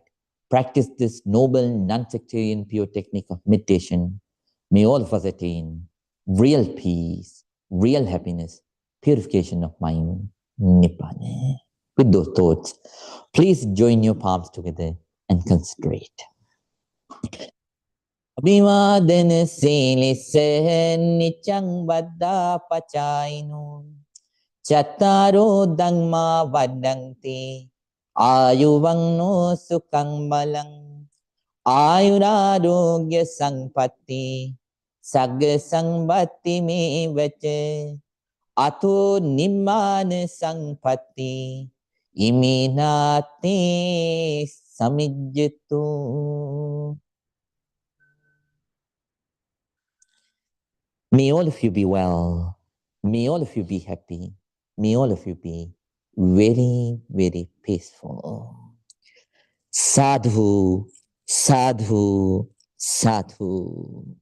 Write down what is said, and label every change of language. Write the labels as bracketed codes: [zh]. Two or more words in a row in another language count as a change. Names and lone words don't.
[en] Practice this noble, non-sectarian, pure technique of meditation. May all of us attain real peace, real happiness, purification of mind, Nibbana. With those thoughts, please join your palms together and concentrate. [pi] Abhimadana silisse nichang vada pachainu chattaro dhamma vadanti ayuvangno sukhang balang ayurarogya sampatti sagga sambatti me vache ato nimmana sampatti iminati samijjatu. [en] May all of you be well. May all of you be happy. May all of you be very, very peaceful. [pi] Sadhu, sadhu, sadhu.